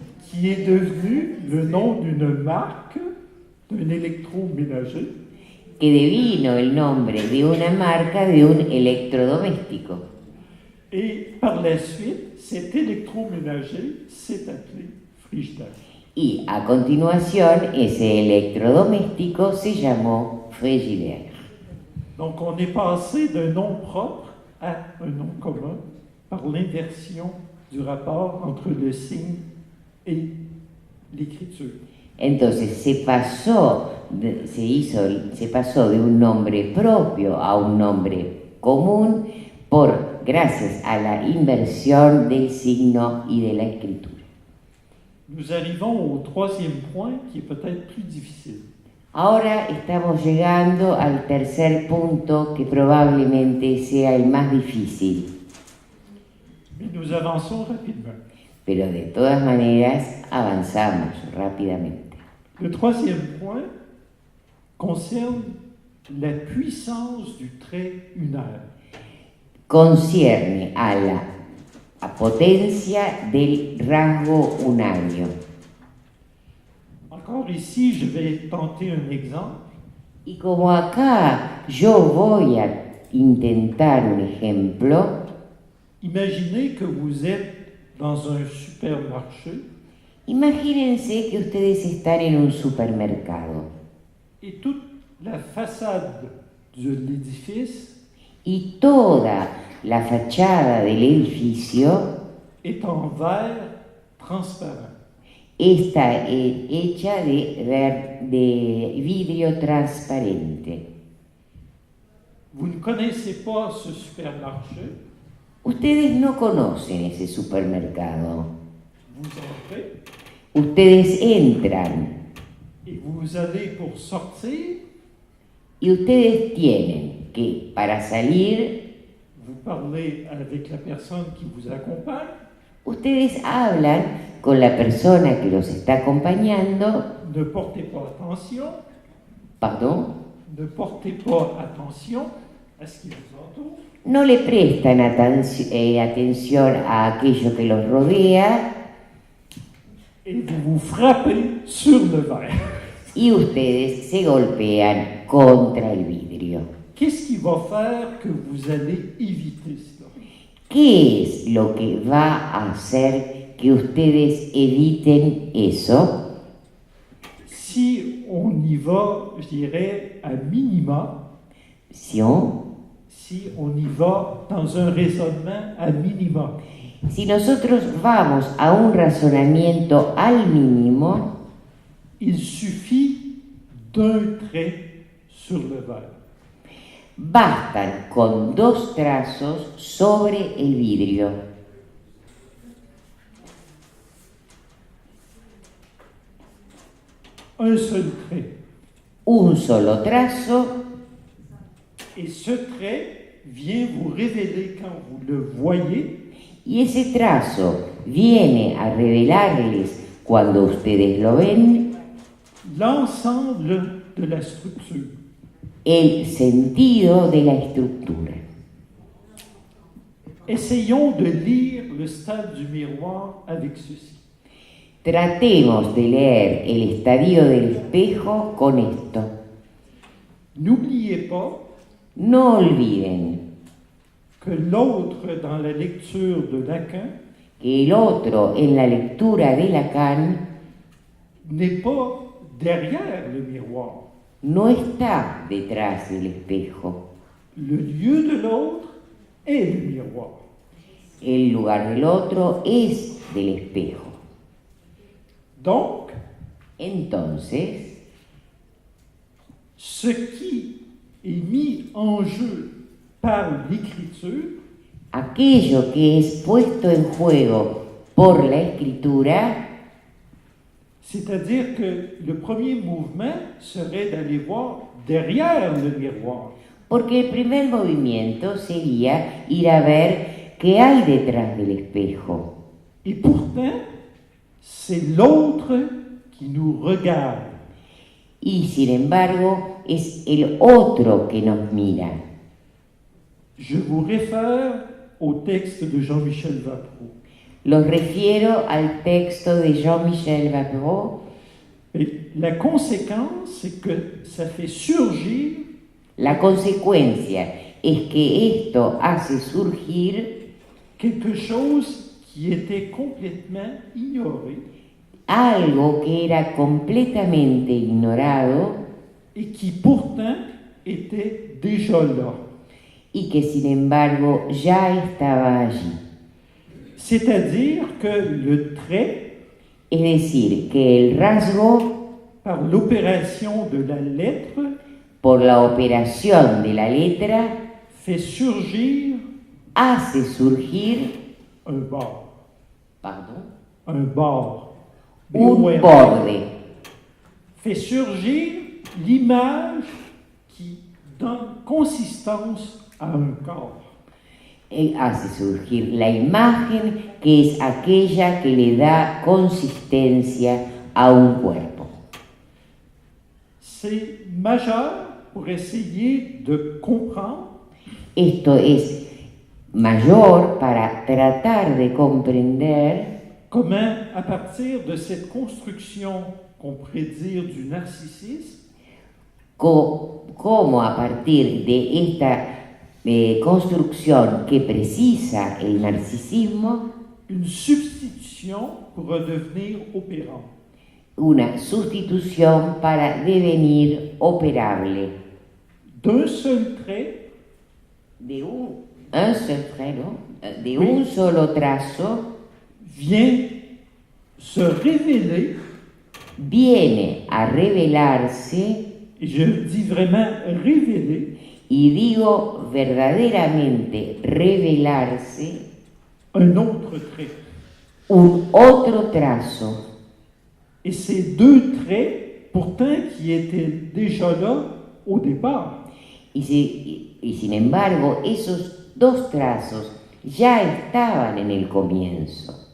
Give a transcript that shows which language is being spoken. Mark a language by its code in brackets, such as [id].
[fr] Qui est devenu le nom d'une marque d'un électroménager. [es] Que devino el nombre de una marca de un electrodoméstico. [fr] Et par la suite, cet électroménager s'est appelé Frigidaire. [es] Y a continuación, ese electrodoméstico se llamó Frigidaire. [fr] Donc on est passé d'un nom propre à un nom commun par l'inversion du rapport entre le signe et l'écriture. [es] Entonces se pasó de un nombre propio a un nombre común gracias a la inversión del signo y de la escritura. [fr] Nous arrivons au troisième point qui est peut-être plus difficile. [es] Ahora estamos llegando al tercer punto que probablemente sea el más difícil. [fr] Mais nous avançons rapidement. [es] Pero de todas maneras avanzamos rápidamente. [fr] Le troisième point concerne la puissance du trait unaire. [es] Concierne a la potencia del rasgo unario. [fr] Encore ici, je vais tenter un exemple. [es] Y como acá yo voy a intentar un ejemplo, [fr] Imaginez que vous êtes dans un supermarché [es] imagínense que ustedes están en un supermercado [fr] et toute la façade de l'édifice [es] y toda la fachada del edificio [fr] est en verre transparent. [es] está hecha de vidrio transparente. [fr] Vous ne connaissez pas ce supermarché, [es] Ustedes no conocen ese supermercado. [fr] vous entrez [es] Ustedes entran [fr] et vous allez pour sortir, [es] y ustedes tienen que, para salir, [fr] vous parlez avec la personne qui vous accompagne, [es] ustedes hablan con la persona que los está acompañando. [fr] ne portez pas attention, Pardon, ne portez pas attention à ce qui vous entoure, [es] no le prestan atención a aquello que los rodea [fr] et vous vous frappez sur le verre. [es] y ustedes se golpean contra el vidrio. [fr] Qu'est-ce qui va faire que vous allez éviter cela? [es] ¿Qué es lo que va a hacer que ustedes eviten eso? [fr] Si on y va, je dirais, à minima, Si on y va dans un raisonnement à minima, [es] Si nosotros vamos a un razonamiento al mínimo, [fr] il suffit d'un trait sur le verre. [es] bastan con 2 trazos sobre el vidrio. [fr] Un seul trait. [es] Un solo trazo, [fr] Et ce trait vient vous révéler quand vous le voyez [es] y ese trazo viene a revelarles, cuando ustedes lo ven, [fr] l'ensemble de la structure. [es] el sentido de la estructura. [fr] Essayons de lire le stade du miroir avec ceci. [es] Tratemos de leer el estadio del espejo con esto. [fr] N'oubliez pas [es] No olviden [fr] que l'autre dans la lecture de Lacan [es] que el otro en la lectura de Lacan [fr] n'est pas derrière le miroir. [es] no está detrás del espejo. [fr] Le lieu de l'autre est le miroir. [es] El lugar del otro es del espejo. [fr] Donc, [es] Entonces, [fr] ce qui est mis en jeu par l'écriture [es] aquello que es puesto en juego por la escritura [fr] C'est-à-dire que le premier mouvement serait d'aller voir derrière le miroir. [es] Porque el primer movimiento sería ir a ver qué hay detrás del espejo. [fr] Et pourtant, c'est l'autre qui nous regarde. [es] Y sin embargo, es el otro que nos mira. [fr] Je vous réfère au texte de Jean-Michel Vapro. [es] Los refiero al texto de Jean-Michel Vapro. [fr] Et la conséquence, c'est que ça fait surgir [es] La consecuencia es que esto hace surgir [fr] quelque chose qui était complètement ignoré [es] algo que era completamente ignorado [fr] et qui pourtant était déjà là. [es] y que sin embargo ya estaba allí. [fr] C'est-à-dire que le trait, [es] Es decir, que el rasgo, [fr] par l'opération de la lettre, [es] por la operación de la letra, [fr] fait surgir [es] hace surgir [fr] un bord. Un bord. [es] un [fr] B-O-R-D. [es] borde, [fr] Fait surgir l'image qui donne consistance à un corps. [es] hace surgir la imagen que es aquella que le da consistencia a un cuerpo. [fr] C'est majeur pour essayer de comprendre [es] Esto es mayor para tratar de comprender [fr] comment, à partir de cette construction qu'on pourrait dire du narcissisme, [es] cómo a partir de esta construcción que precisa el narcisismo, [fr] une substitution pour redevenir opérant. [es] una sustitución para devenir operable [fr] D'un seul trait, [es] de un [fr] seul trait, [es] ¿no? De un solo trazo, [fr] vient se révéler, [es] viene a revelarse, [fr] et je dis vraiment révéler, [es] y digo verdaderamente revelarse, [fr] un autre trait. [es] un otro trazo. [fr] Et ces deux traits, pourtant, qui étaient déjà là au départ, [es] Y sin embargo, esos dos trazos ya estaban en el comienzo.